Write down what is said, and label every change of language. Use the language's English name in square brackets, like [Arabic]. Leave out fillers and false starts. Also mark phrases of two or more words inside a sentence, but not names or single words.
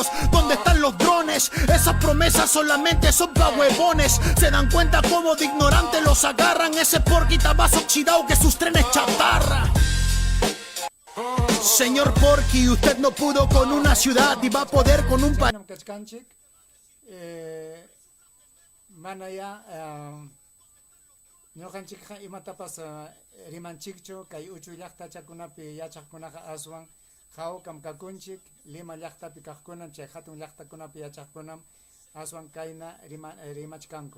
[Spanish] ¿Dónde están los drones? Esas promesas solamente son pa' huevones. Se dan cuenta cómo de ignorantes los agarran. Ese Porky tabazo oxidado que sus trenes chatarra. Señor Porky, usted no pudo con una ciudad y va a poder con un país. [Quechua] Manam kachkanchik, manaya, ñuqanchikqa imatapas rimanchikchu, kay uchuy llaqtachakunapi yachaqkunaqa aswan hawkam kakunchik, Lima llaqtapi kaqkunan, chay hatun llaqtakunapi yachaqkunam aswan kayna rimachkanku.